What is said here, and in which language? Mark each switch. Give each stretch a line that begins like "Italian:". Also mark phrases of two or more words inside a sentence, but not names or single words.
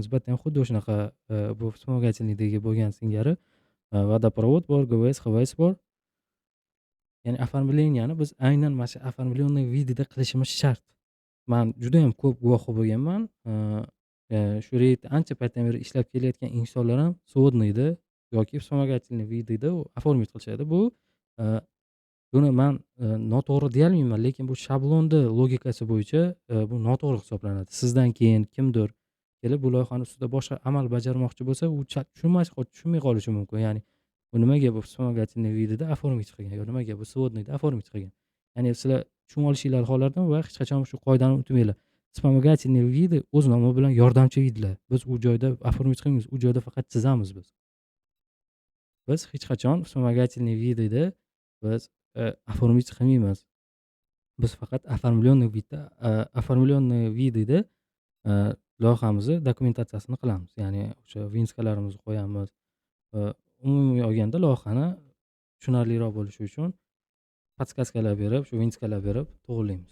Uzbek: Bu yerda ham xuddi o'shunaqa bu вспомогательныйdagi bo'lgan singari водопровод bor, GVS, HVS bor. Ya'ni оформленияni biz aynan mana shu
Russian: оформленный видida
Uzbek: qilishimiz shart. Men juda ham ko'p guvohi bo'lganman. Shu reydda ancha paytdan beri ishlab kelayotgan insonlar ham сводныйda yoki
Russian: вспомогательный видida
Uzbek: оформить qilishadi. Buni men noto'g'ri deyolmayman, lekin bu shablonni logikasi bo'yicha bu noto'g'ri hisoblanadi. Sizdan keyin kimdir kelib bu loyihani ustida boshqa amal bajarmoqchi bo'lsa, u tushunmay qolishi mumkin. Ya'ni bu nimaga bu
Russian: вспомогательный видida
Uzbek: оформить qilgan yo nimaga bu сводныйda оформить qilgan. Ya'ni sizlar tushunib olishinglar xohlardim va hech qachon shu qoidani unutmanglar.
Russian: Вспомогательный виды
Uzbek: o'z nomi bilan yordamchi vidlar. Biz u joyda оформить qilmaymiz, u joyda faqat chizamiz biz. Biz hech qachon
Russian: вспомогательный видida
Uzbek: biz оформить qilmaymiz. Biz faqat
Russian: оформленный видida
Uzbek: loyihamizni dokumentatsiyasini qilamiz. Ya'ni o'sha vinskalarimizni qo'yamiz. Umumiy olganda loyihani tushunarliroq bo'lishi uchun podskazkalar berib, shu vinskalar berib to'g'rilaymiz.